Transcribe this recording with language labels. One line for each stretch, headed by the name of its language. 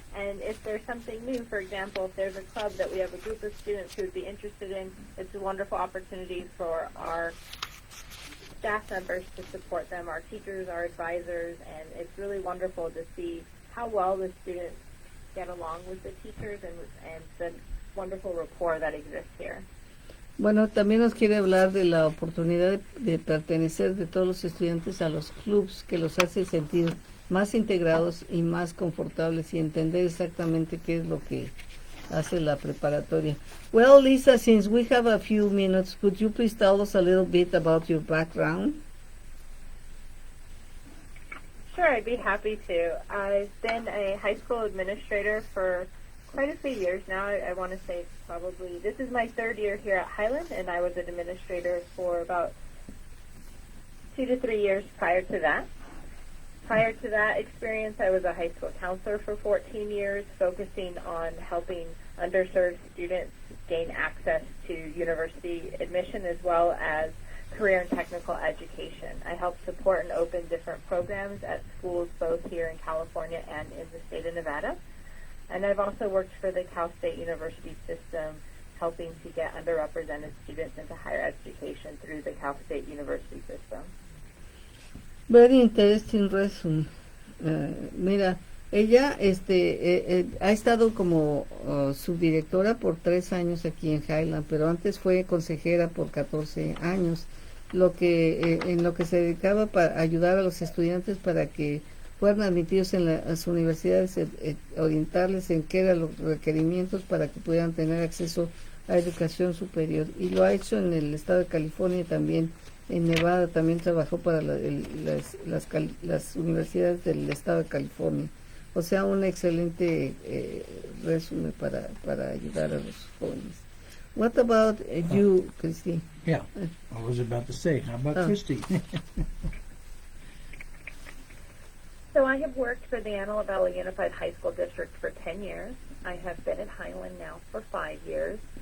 English: And if there's something new, for example, if there's a club that we have a group of students who would be interested in, it's a wonderful opportunity for our staff members to support them, our teachers, our advisors, and it's really wonderful to see how well the students get along with the teachers and the wonderful rapport that exists here.
Spanish: Bueno, también nos quiere hablar de la oportunidad de pertenecer de todos los estudiantes a los clubs, que los hace sentir más integrados y más confortables y entender exactamente qué es lo que hace la preparatoria.
English: Well, Lisa, since we have a few minutes, could you please tell us a little bit about your background? Sure, I'd be happy to. I've been a high school administrator for quite a few years now. I want to say probably, this is my 3rd year here at Highland, and I was an administrator for about 2 to 3 years prior to that. Prior to that experience, I was a high school counselor for 14 years, focusing on helping underserved students gain access to university admission as well as career and technical education. I helped support and open different programs at schools both here in California and in the state of Nevada. And I've also worked for the Cal State University system, helping to get underrepresented students into higher education through the Cal State University system. Very interesting resume.
Spanish: Mira, ella ha estado como subdirectora por 3 años aquí en Highland, pero antes fue consejera por 14 años, en lo que se dedicaba para ayudar a los estudiantes para que fueran admitidos en las universidades, orientarles en qué eran los requerimientos para que pudieran tener acceso a educación superior. Y lo ha hecho en el estado de California y también en Nevada. También trabajó para las universidades del estado de California. O sea, un excelente resumen para ayudar a los jóvenes.
English: What about you, Christy? Yeah, I was about to say, how about Christy? So I have worked for the Antelope Valley Unified High School District for 10 years. I have been at Highland now for 5 years.